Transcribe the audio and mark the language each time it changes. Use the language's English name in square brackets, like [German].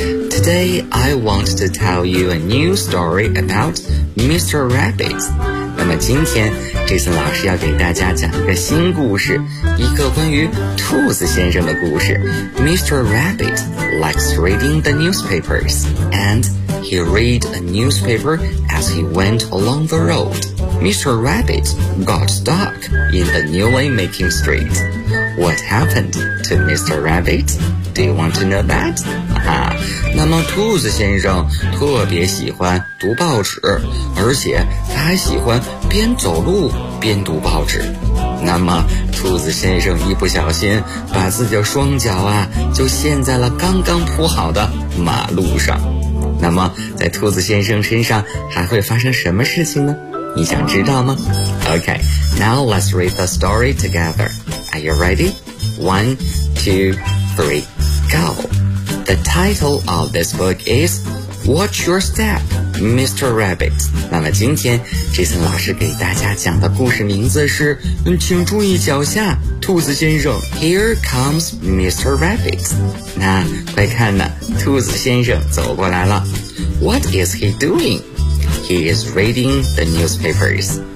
[English] Today, I want to tell you a new story about Mr. Rabbit. [Chinese] 那么今天 Jason 老师要给大家讲一个新故事，一个关于兔子先生的故事。 [English] Mr. Rabbit likes reading the newspapers andHe read a newspaper as he went along the road. Mr. Rabbit got stuck in the newly making street. What happened to Mr. Rabbit? Do you want to know that? [Chinese] 那么兔子先生特别喜欢读报纸，而且他还喜欢边走路边读报纸。那么兔子先生一不小心把自己的双脚啊就陷在了刚刚铺好的马路上。那么在兔子先生身上还会发生什么事情呢？你想知道吗？ [English] OK, now let's read the story together. Are you ready? 1, 2, 3, go! The title of this book is Watch Your Step, Mr. Rabbit. [Chinese] 那么今天 Jason 老师给大家讲的故事名字是请注意脚下兔子先生。 [English] Here comes Mr. Rabbit. [Chinese] 那快看呢，兔子先生走过来了。 [English] What is he doing? He is reading the newspapers.